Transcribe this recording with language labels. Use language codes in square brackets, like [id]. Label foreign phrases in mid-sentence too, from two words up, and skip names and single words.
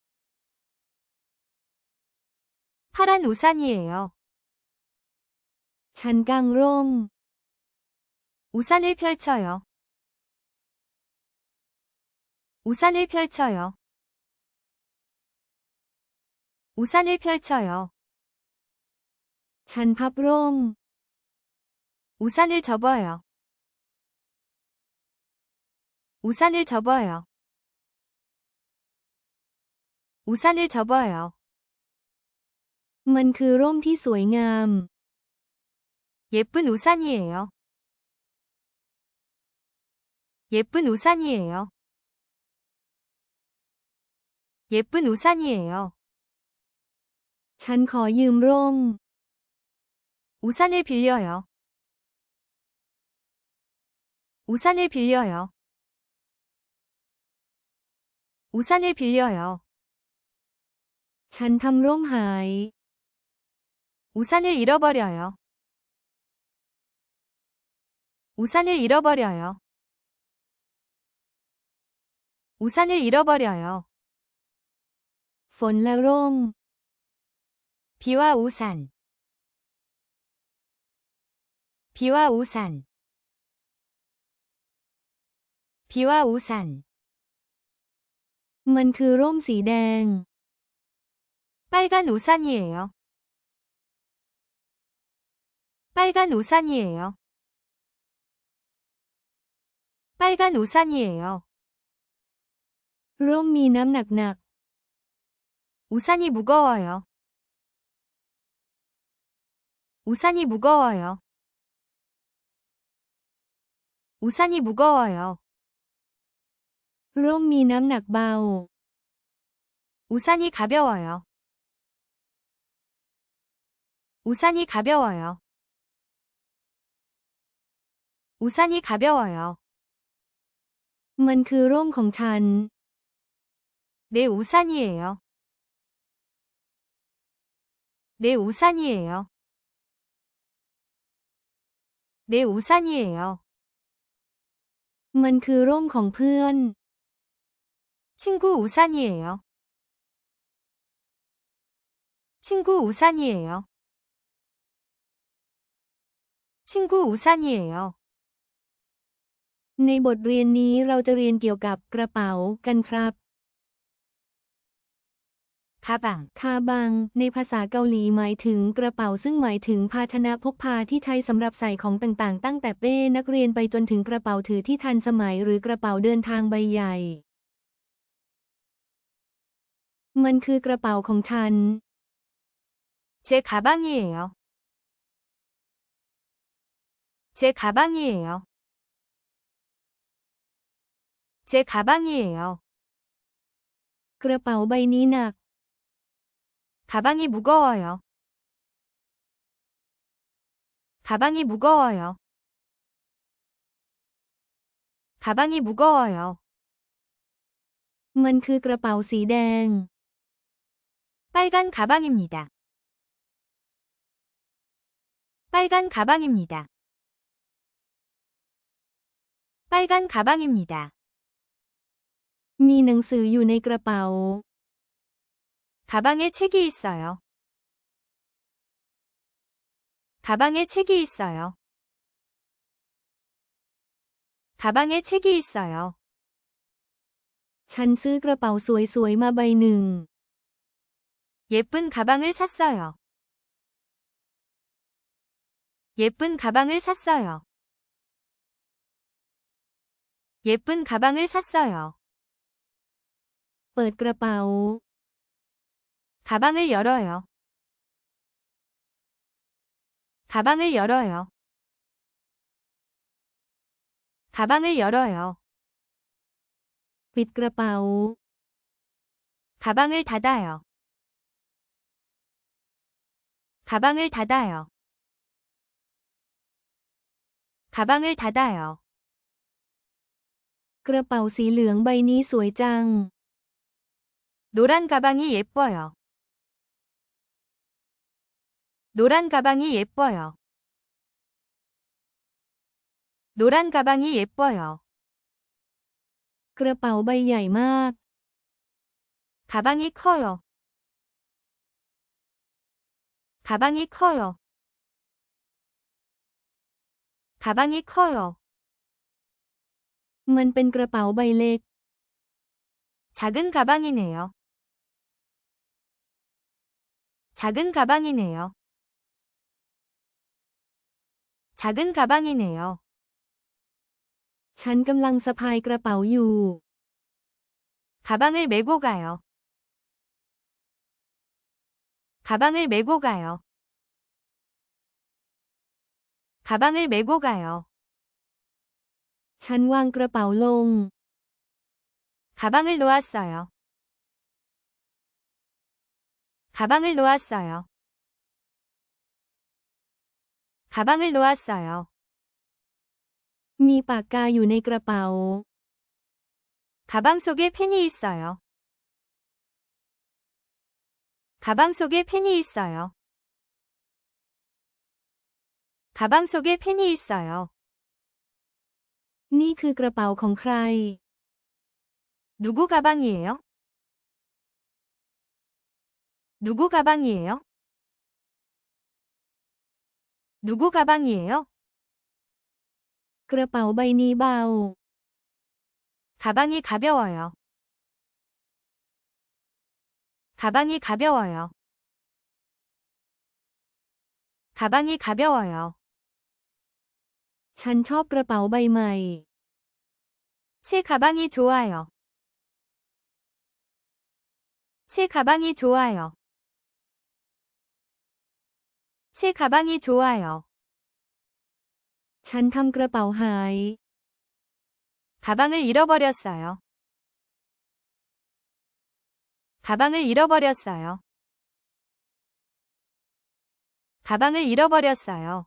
[ko] 파란 우산이에요. [th] ฉันกางร่ม [ko] 우산을 펼쳐요. 우산을 펼쳐요. 우산을 펼쳐요. [th] ฉันพับร่ม [ko] 우산을 접어요. 우산을 접어요. 우산을 접어요. [th] มันคือร่มที่สวยงาม [ko] 예쁜 우산이에요. 예쁜 우산이에요. 예쁜 우산이에요. [th] ฉันขอยืมร่ม [ko] 우산을 빌려요. 우산을 빌려요. 우산을 빌려요. [th] ฉันทำร่มหาย [ko] 우산을 잃어버려요. 우산을 잃어버려요. 우산을 잃어버려요. [th] ฝนและร่ม [ko] 비와 우산. 비와 우산. 비와 우산. [th] มันคือร่มสีแดง [ko] 빨간 우산이에요. 빨간 우산이에요. 빨간 우산이에요. [th] ร่มมีน้ำหนัก [ko] 우산이 무거워요. 우산이 무거워요. 우산이 무거워요. [th] ร่มมีน้ำหนักเบา [ko] 우산이 가벼워요. 우산이 가벼워요. 우산이 가벼워요. [th] มันคือร่มของฉัน [ko] 내 우산이에요. 내 우산이에요. 내 우산이에요. [th] มันคือร่มของเพื่อน [ko] 친구 우산이에요. 친구 우산이에요. 친구 우산이에요. [th] ในบทเรียนนี้เราจะเรียนเกี่ยวกับกระเป๋ากันครับ [ko] 가방. [th] คาบัง ในภาษาเกาหลีหมายถึงกระเป๋าซึ่งหมายถึงภาชนะพกพาที่ใช้สำหรับใส่ของต่างๆตั้งแต่เป้นักเรียนไปจนถึงกระเป๋าถือที่ทันสมัยหรือกระเป๋าเดินทางใบใหญ่ มันคือกระเป๋าของฉัน [ko] 제 가방이에요. 제 가방이에요. 제 가방이에요. [th] กระเป๋าใบนี้หนัก [ko] 가방이 무거워요. 가방이 무거워요. 가방이 무거워요. [th] มันคือกระเป๋าสีแดง [ko] 빨간 가방입니다. 빨간 가방입니다. 빨간 가방입니다. [th] มีหนังสืออยู่ในกระเป๋า [ko] 가방에 책이 있어요. 가방에 책이 있어요. 가방에 책이 있어요. [th] ฉันซื้อกระเป๋าสวยๆมาใบหนึ่ง [ko] 예쁜 가방을 샀어요. 예쁜 가방을 샀어요. 예쁜 가방을 샀어요. [th] เปิดกระเป๋า [ko] 가방을 열어요. 가방을 열어요. 가방을 열어요. [th] ปิดกระเป๋า [ko] 가방을 닫아요. 가방을 닫아요. 가방을 닫아요. [th] กระเป๋าสีเหลืองใบนี้สวยจัง [ko] 노란 가방이 예뻐요. 노란 가방이 예뻐요. 노란 가방이 예뻐요. [th] กระเป๋าใบใหญ่มาก [ko] 가방이 커요. 가방이 커요. 가방이 커요. [th] มันเป็นกระเป๋าใบเล็ก [ko] 작은 가방이네요. 작은 가방이네요. 작은 가방이네요. [th] ฉันกำลังสะพายกระเป๋าอยู่ [ko] 가방을 메고 가요. 가방을 메고 가요. 가방을 메고 가요. [th] ฉันวางกระเป๋าลง [ko] 가방을 놓았어요. 가방을 놓았어요. 가방을 놓았어요. [th] มีปากกาอยู่ในกระเป๋า [ko] 가방 속에 펜이 있어요. 가방 속에 펜이 있어요. 가방 속에 펜이 있어요. [th] นี่คือกระเป๋าของใคร [ko] 누구 가방이에요? 누구 가방이에요? 누구 가방이에요? [th] กระเป๋าใบนี้เบา [ko] 가방이 가벼워요. 가방이 가벼워요. 가방이 가벼워요. [th] ฉันชอบกระเป๋าใบใหม่ [ko] 새 가방이 좋아요. 새 가방이 좋아요. 새 가방이 좋아요. [th] ฉันทำกระเป๋าหาย [ko] 가방을 잃어버렸어요. 가방을 잃어버렸어요. 가방을 잃어버렸어요.